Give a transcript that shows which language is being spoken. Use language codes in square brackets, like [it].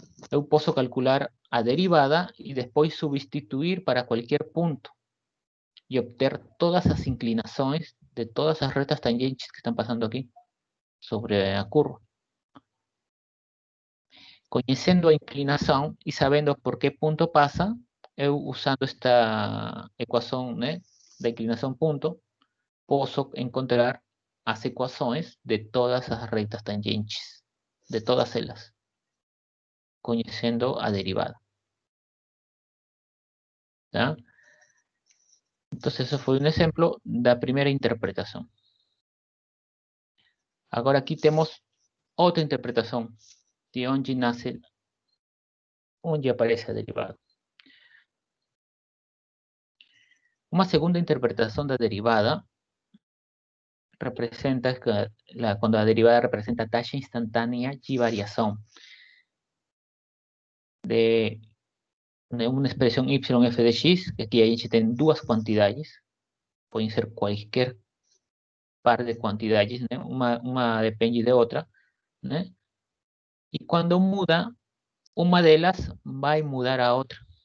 [es] Yo puedo calcular a derivada y después sustituir para cualquier punto y obtener todas las inclinaciones de todas las retas tangentes que están pasando aquí sobre la curva. [pt] Conhecendo a inclinação e sabendo por que ponto passa, eu usando esta equação, né, da inclinação ponto, posso encontrar as equações de todas as retas tangentes, de todas elas, conhecendo a derivada. ¿Tá? [es] Entonces, eso [pt] foi um exemplo da primeira interpretação. Agora aqui temos outra interpretação de onde nasce, onde aparece a derivada. Uma segunda interpretação da derivada representa [es] cuando la derivada representa tasa instantánea y variación de una expresión y f de x, que aquí [pt] a gente tem duas quantidades, [es] pueden ser cualquier par de quantidades, né? [pt] Uma depende de outra, né? E quando muda, uma delas vai mudar a outra.